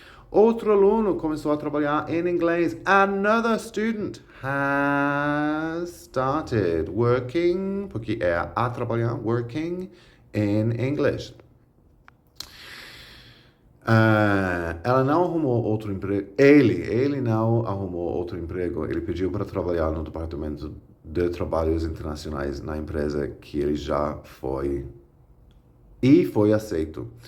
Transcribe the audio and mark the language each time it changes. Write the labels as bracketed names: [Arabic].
[Portuguese] Outro aluno começou a trabalhar em inglês. [English] Another student has started working, [Portuguese] porque é a trabalhar, [English] working in English. [Portuguese] Ela não arrumou outro emprego. Ele não arrumou outro emprego. Ele pediu para trabalhar no departamento de trabalhos internacionais na empresa que ele já foi e foi aceito.